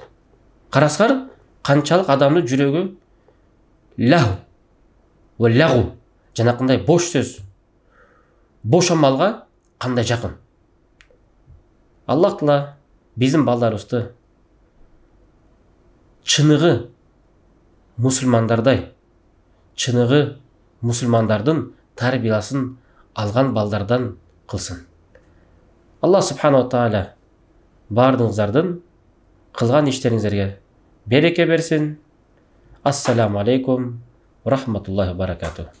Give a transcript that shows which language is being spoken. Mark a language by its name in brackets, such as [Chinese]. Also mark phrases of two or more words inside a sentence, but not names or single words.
[Kyrgyz] Карасаңар, канчалык адамдын жүрөгү лагу жанакындай бош сөз, бош амалга кандай жакын. Аллах Таала биздин балдарыбызды чыныгы мусулмандардай, чыныгы мусулмандардын тарбиясын алган балдардан кылсын. Аллах [Arabic] سبحانه تعالى [Kyrgyz] бардыгыңыздардын кылган иштериңизерге береке берсин. [Arabic] السلام عليكم ورحمة الله وبركاته.